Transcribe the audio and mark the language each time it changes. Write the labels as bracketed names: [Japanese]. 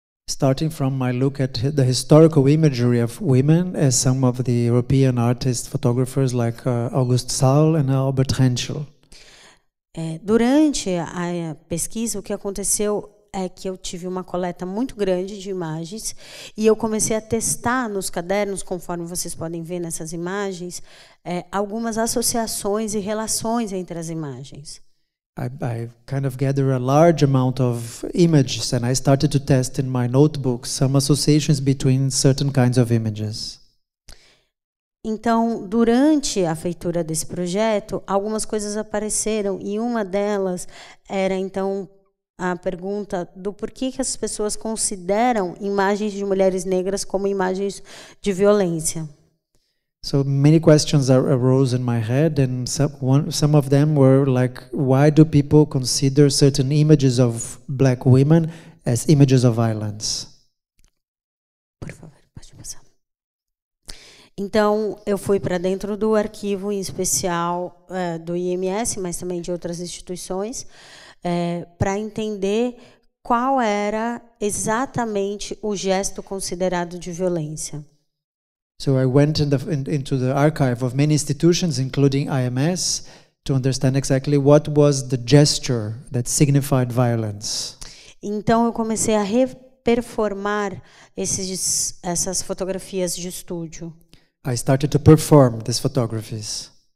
[English] starting from my look at the historical imagery of women as some of the European artists, photographers like August Saul and Albert Henschel. [Portuguese] Durante a pesquisa, o que aconteceu é que eu tive uma coleta muito grande de imagens e eu comecei a testar nos cadernos, conforme vocês podem ver nessas imagens, algumas associações e relações entre as imagens. [English] I kind of gather a large amount of images and I started to test in my notebook some associations between certain kinds of images. [Portuguese] Então, durante a feitura desse projeto, algumas coisas apareceram e uma delas era, então, a pergunta do porquê que as pessoas consideram imagens de mulheres negras como imagens de violência. [English] So many questions arose in my head, and some of them were like, why do people consider certain images of black women as images of violence? [Portuguese] Por favor, pode passar. Então, eu fui para dentro do arquivo, em especial do IMS, mas também de outras instituições, para entender qual era exatamente o gesto considerado de violência. [English] So I went into the archive of many institutions, including IMS, to understand exactly what was the gesture that signified violence. [Portuguese] Então eu comecei a reperformar essas fotografias de estúdio. [English] I started to perform these photographies.